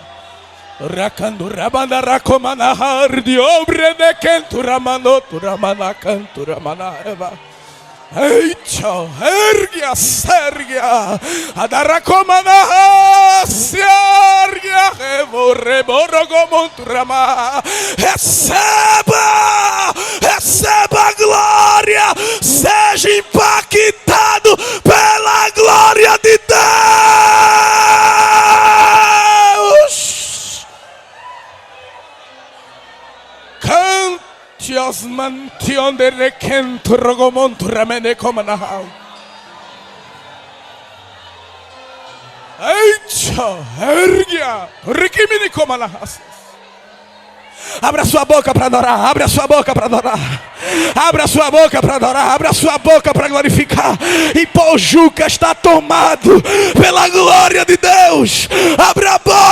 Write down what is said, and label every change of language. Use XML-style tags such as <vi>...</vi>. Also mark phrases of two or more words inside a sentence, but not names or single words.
<pt>Rakando rabanda rakomana hardi obre de kentura manotura mana cantura mana eva. Eicho ergia sergia adarakomana sergia evo Receba a glória. Seja impactado pela glória de Deus. Cante os mantion de requento rogomonto ramene comanahau. Eicha, ergia, rikimini comanahas. Abra sua boca para adorar, abra sua boca para adorar, abra sua boca para adorar, abra sua boca para glorificar. E Pojuca está tomado pela glória de Deus. Abra a</pt>